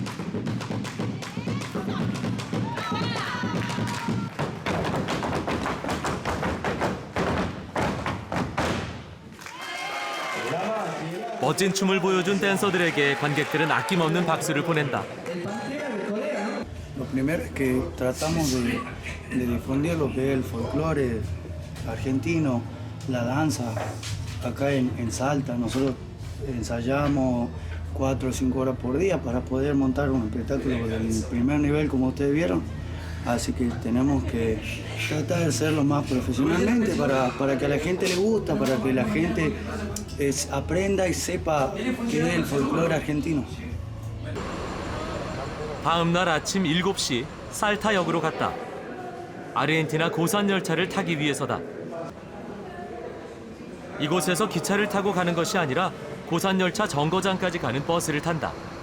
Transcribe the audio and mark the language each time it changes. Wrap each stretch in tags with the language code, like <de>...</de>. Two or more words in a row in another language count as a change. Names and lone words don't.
<ko>멋진 춤을 보여준 댄서들에게 관객들은 아낌없는 박수를 보낸다.</ko> <es>Lo primero es que tratamos de difundir lo que es el folclore argentino, la danza acá en Salta. Nosotros ensayamos 4 o 5 horas por día para poder montar un espectáculo del primer nivel como ustedes vieron. Así que tenemos que tratar de hacerlo más profesionalmente para que a la gente le gusta, para que la gente aprenda y sepa qué es el folclore argentino.</es> <ko>다음 날 아침 7시 살타역으로 갔다. 아르헨티나 고산 열차를 타기 위해서다. 이곳에서 기차를 타고 가는 것이 아니라 고산 열차 정거장까지 가는 버스를 탄다.</ko>